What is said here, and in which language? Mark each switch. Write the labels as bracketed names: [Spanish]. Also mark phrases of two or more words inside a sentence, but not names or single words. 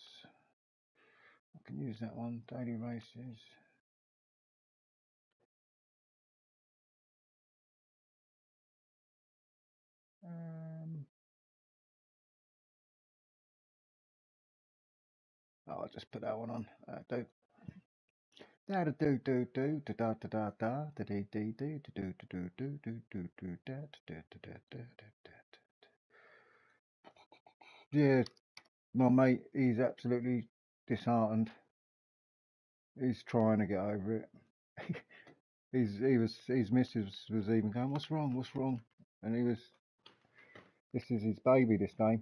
[English] I can use that one. Daily races. I'll just put that one on. Do da da do do do da da da da da da dee dee dee do do do do do do da da da da da da. Yeah, my mate, he's absolutely disheartened. He's trying to get over it. His missus was even going, "What's wrong? What's wrong?" And this is his baby this time.